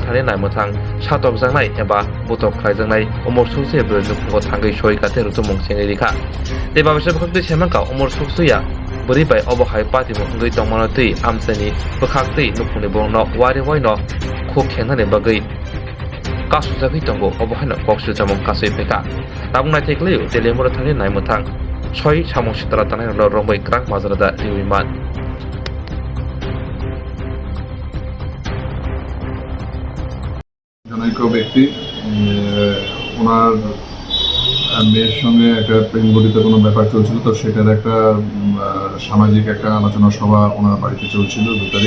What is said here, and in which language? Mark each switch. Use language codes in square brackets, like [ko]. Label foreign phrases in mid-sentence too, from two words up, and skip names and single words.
[trp] thani naimotang satok jangnai eba butok khlaijangnai umor suksuya burjukko thangai soikate rutumung chengri rikha teba bese bukhakte semanka umor suksuya buri bai obohai patimo ngui tongmano tui amsani bukhakte nukuni bongno wari waino khuk khenani bagai kasujagui tongo obohai koksu jamong kasui peka tabungnai tekleu telemona thani naimotang soi samong sitara tanai rombai krak mazrada riwiman [bn] জনৈক ব্যক্তি ওনার মেয়ের সঙ্গে একটা প্রেম গঠিত কোনো ব্যাপার চলছিল, তো সেটার একটা সামাজিক একটা আলোচনা সভা ওনার বাড়িতে চলছিল 2 তারিখ।